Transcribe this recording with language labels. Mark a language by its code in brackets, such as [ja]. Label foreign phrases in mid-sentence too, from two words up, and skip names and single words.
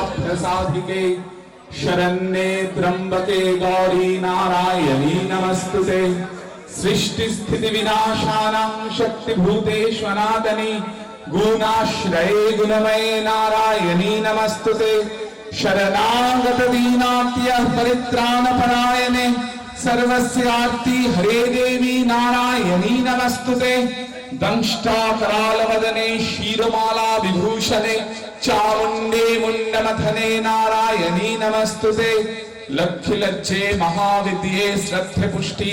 [sa] প্রসাদিকে শরণ্যে ত্রম্বকে গৌরী নারায়ণী নমস্তুতে, সৃষ্টি স্থিতি বিনাশানাং শক্তিভূতে সনাতনী, গুণাশ্রয়ে গুণময়ে নারায়ণী নমস্তুতে, শরণাগত দীনাত্য পরিত্রাণপরায়ণে, सर्वस्यार्ति हरे देवी नारायणी नमस्तुते, दंष्टाकरालवदने क्षीरमाला विभूषणे, चामुण्डे मुण्डमथने नारायणी नमस्तुते, लक्ष्यलज्जे महाविद्ये श्रद्धे पुष्टि